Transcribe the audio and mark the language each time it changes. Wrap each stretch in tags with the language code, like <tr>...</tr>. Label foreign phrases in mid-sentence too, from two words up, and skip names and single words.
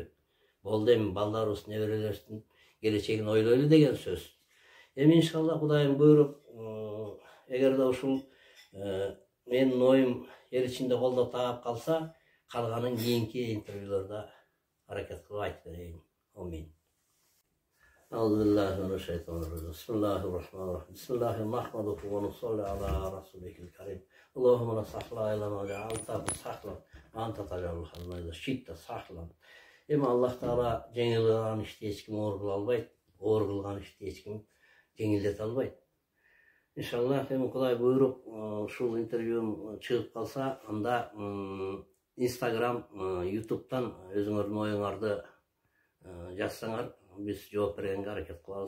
<ky>Болду, эми балдарыбыз, неберелерибиздин келечегин ойлойлу деген сөз. Эми иншалла Кудайым буйруп, эгерде ушул менин оюм эл ичинде колдоп таап калса, калганын кийинки интервьюларда аракет кылып айтып берейин.</ky> <ar>Амин. أعوذ بالله من الشيطان الرجيم بسم الله الرحمن الرحيم بسم الله نحمده ونصلي على رسوله الكريم اللهم لا سهل إلا ما جعلته سهلا وأنت تجعل الحزن إذا شئت سهلا</ar> <ky>Эми Аллах Таала жеңил кылган ишти эч ким оор кыла албайт, оор кылган ишти эч ким жеңилдете албайт. Иншаллах эми Кудай буйруп ушул интервьюм чыгып калса, анда Instagram, YouTube'дан өзүңөрдүн оюңарды жазсаңар, биз жооп бергенге аракет кылабыз.</ky>